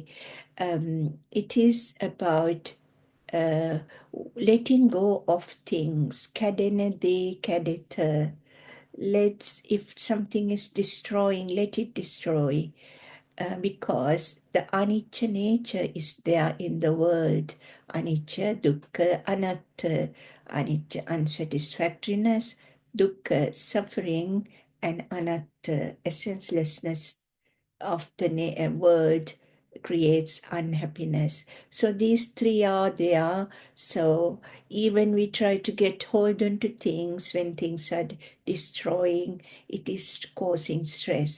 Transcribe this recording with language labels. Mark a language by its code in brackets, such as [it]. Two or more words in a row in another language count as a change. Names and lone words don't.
[en] It is about letting go of things. Kadena de kadeta. If something is destroying, let it destroy. Because the anicca nature is there in the world. [pi] Anicca, dukkha, anatta. Anicca, unsatisfactoriness, dukkha, [en] suffering, and anatta, essencelessness of the world creates unhappiness. So these three are there. So even we try to get hold on to things when things are destroying, it is causing stress.